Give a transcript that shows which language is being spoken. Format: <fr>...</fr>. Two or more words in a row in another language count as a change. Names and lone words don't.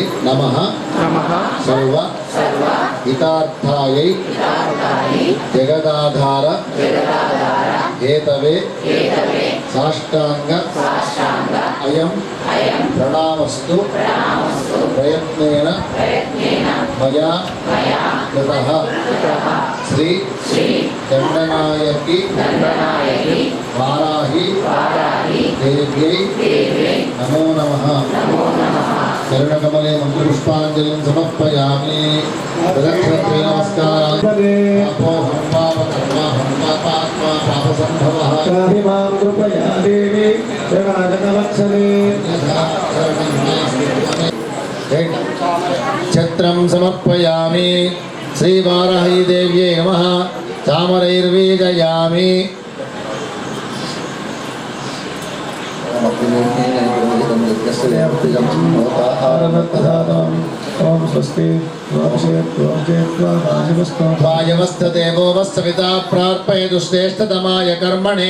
<sa>నమః సర్వ హితార్థాయై జగదాధార హేతవే సాష్టాంగ అయం ప్రణామస్తు ప్రయత్నేన మయా కృతః శ్రీ దండనాయకి వారాహి దేవ్యై నమో నమః. కరుణకమలే మంత్రపుష్పాంజలిం సమర్పయామి. ప్రదక్షిణత్వే నమస్కారాలు. పాపోహం పాపకర్మాహం పాపాత్మా పాపసంభవః मां कृपया देवी शरणागतवत्सले ఛత్రం సమర్పయామి. శ్రీవారాహి దేవ్యై నమః. చామరైర్వీజయామి. ओम स्वस्ति वायमस्तदेवोऽवस्सविता प्रार्पयतु श्रेष्ठतमाय कर्मणे.</sa>